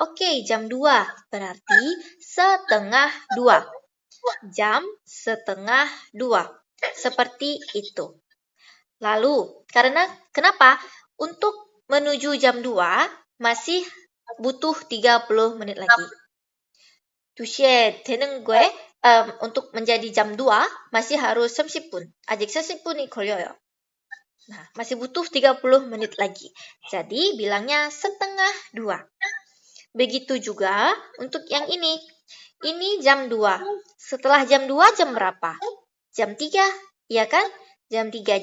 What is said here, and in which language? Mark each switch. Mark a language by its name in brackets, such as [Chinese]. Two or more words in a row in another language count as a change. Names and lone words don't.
[Indonesian] Oke, jam 2. Berarti 1:30. Jam 1:30. Seperti itu. Lalu, kenapa? Untuk menuju jam 2 masih butuh 30 menit lagi. [Korean] 2시에 되는 거에 [Indonesian] untuk menjadi jam 2 masih harus 30분. [Korean] 아직 30분이 걸려요. [Indonesian] Nah, masih butuh 30 menit lagi. Jadi bilangnya 1:30. Begitu juga untuk yang ini. Ini jam 2. Setelah jam 2 jam berapa? Jam 3, iya kan? Jam 3.